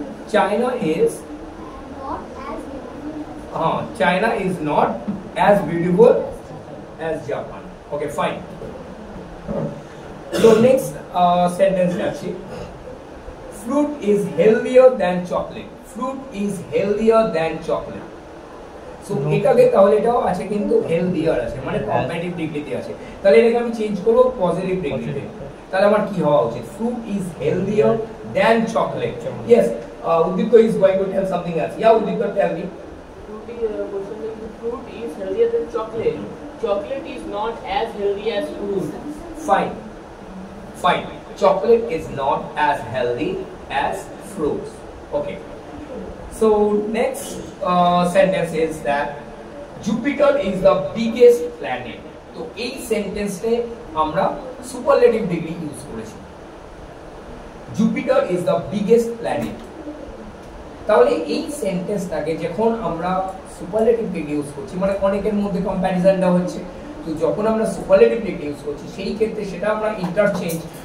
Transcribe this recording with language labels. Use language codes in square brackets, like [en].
[en] China is not as beautiful. China is not as beautiful as Japan. Okay, fine. So next sentence actually. Fruit is healthier than chocolate. Fruit is healthier than chocolate. [bn] So এটাকে তাহলে এটাও আছে কিন্তু healthier আছে, মানে comparative ডিগ্রিতে আছে। তাহলে এটাকে আমি চেঞ্জ করব পজিটিভ ডিগ্রিতে। তাহলে আমার কি হওয়া উচিত, [en] Fruit is healthier than chocolate. Yes, Udit is going to tell something else. Yeah Udit, tell me. Fruit is healthier than chocolate. Chocolate is not as healthy as fruit. Fine. Fine. Chocolate is not as healthy as fruits. Okay. So next sentence is that Jupiter is the biggest planet. [bn] তো এই সেন্টেন্সে আমরা superlative degree use করেছি, [en] Jupiter is the biggest planet। [bn] তাহলে এই সেন্টেন্সটাকে যখন আমরা superlative degree use করছি, মানে অনেকের মধ্যে কম্প্যারিজনটা হচ্ছে, তো যখন আমরা সুপারলেটিভ ডিগ্রি ইউজ করছি সেই ক্ষেত্রে সেটা আমরা ইন্টারচেঞ্জ